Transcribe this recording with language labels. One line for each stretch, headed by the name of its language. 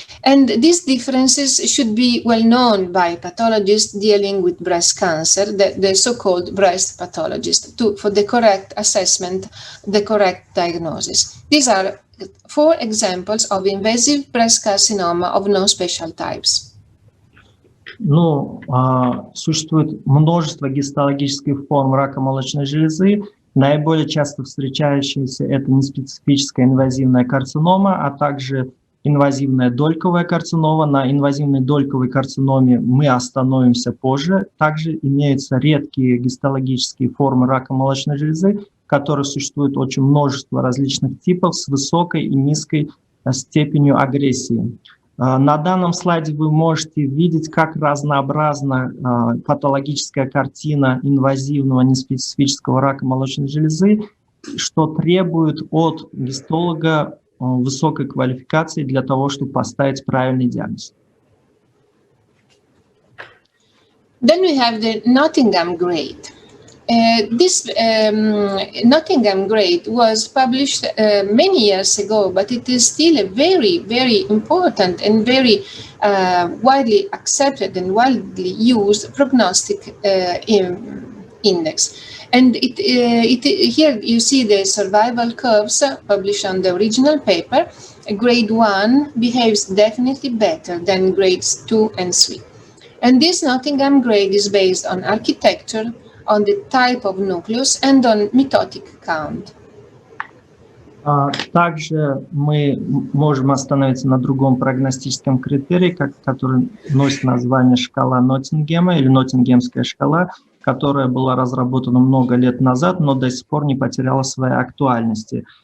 English: And these differences should be well known by pathologists dealing with breast cancer, the so-called breast pathologist, for the correct assessment, the correct diagnosis. These are 4 examples of invasive breast carcinoma of no special types.
Russian: Ну, существует множество гистологических форм рака молочной железы. Наиболее часто встречающиеся это неспецифическая инвазивная карцинома, а также инвазивная дольковая карцинома. На инвазивной дольковой карциноме мы остановимся позже. Также имеются редкие гистологические формы рака молочной железы, которые существует очень множество различных типов с высокой и низкой степенью агрессии. На данном слайде вы можете видеть, как разнообразна патологическая картина инвазивного неспецифического рака молочной железы, что требует от гистолога высокой квалификации для того, чтобы поставить правильный диагноз.
English: Then we have the Nottingham Grade. This Nottingham Grade was published many years ago, but it is still a very, very important and very widely accepted and widely used prognostic index. And here you see the survival curves published on the original paper. Grade 1 behaves definitely better than grades 2 and 3. And this Nottingham Grade is based on architecture, on the type of nucleus and on mitotic count.
Russian: Также мы можем остановиться на другом прогностическом критерии, который носит название шкала Ноттингема или Ноттингемская шкала, которая была разработана много лет назад, но до сих пор не потеряла своей актуальности.